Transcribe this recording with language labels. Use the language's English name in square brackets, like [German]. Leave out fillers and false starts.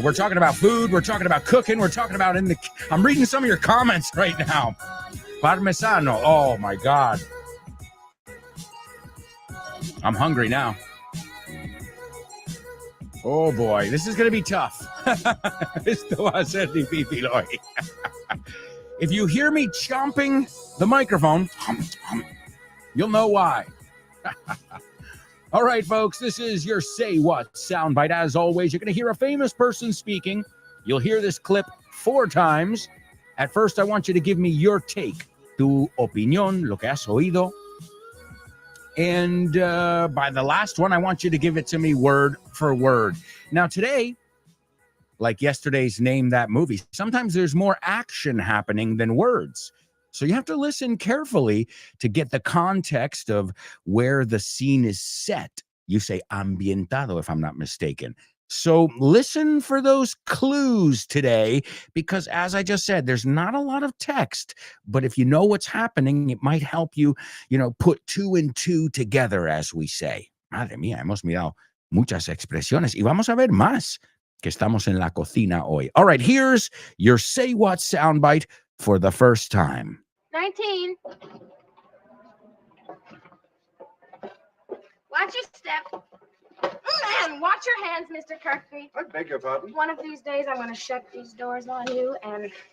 [English] We're talking about food, we're talking about cooking, we're talking about I'm reading some of your comments right now. Parmesano, oh my God. I'm hungry now. Oh boy, this is gonna be tough. [Spanish] Esto va a ser difícil hoy. [English] If you hear me chomping the microphone, you'll know why. All right, folks, this is your Say What soundbite. As always, you're going to hear a famous person speaking. You'll hear this clip 4 times. At first, I want you to give me your take, [Spanish] tu opinión, lo que has oído. [English] And by the last one, I want you to give it to me word for word. Now, today, like yesterday's Name That Movie, sometimes there's more action happening than words. So you have to listen carefully to get the context of where the scene is set. You say ambientado, if I'm not mistaken. So listen for those clues today, because as I just said, there's not a lot of text, but if you know what's happening, it might help you, put two and two together, as we say. [Spanish] Madre mía, hemos mirado muchas expresiones y vamos a ver más, que estamos en la cocina hoy. [English] All right, here's your Say What soundbite for the first time. 19. Watch your step. And watch your hands, Mr. Kirkby. I beg your pardon? One of these days, I'm going to shut these doors on you and...